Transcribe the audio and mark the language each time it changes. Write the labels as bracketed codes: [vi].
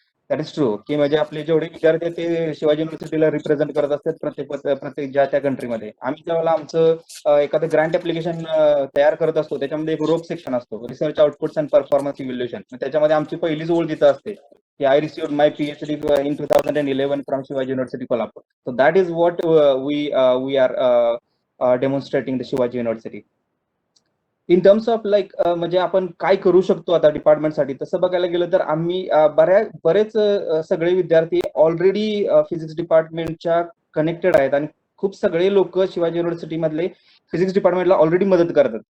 [en] that is true [mr] की म्हणजे आपले जेवढे विद्यार्थी आहेत ते शिवाजी युनिव्हर्सिटीला रिप्रेझेंट करत असतात प्रत्येक ज्या त्या कंट्रीमध्ये. आम्ही त्यावेळेला आमचं एखादं ग्रँट ऍप्लिकेशन तयार करत असतो, त्याच्यामध्ये एक रोप सेक्शन असतो, research outputs and performance evaluation. त्याच्यामध्ये आमची पहिलीच ओळ तिथं असते [en] I received my PhD in 2011 from Shivaji University, Kolhapur. So that is what we are demonstrating the Shivaji University. In terms of like [mr] म्हणजे आपण काय करू शकतो आता डिपार्टमेंटसाठी तसं बघायला गेलं तर आम्ही बरेच सगळे विद्यार्थी ऑलरेडी फिजिक्स डिपार्टमेंटच्या कनेक्टेड आहेत आणि खूप सगळे लोक शिवाजी युनिव्हर्सिटी मधले फिजिक्स डिपार्टमेंटला ऑलरेडी मदत करतात.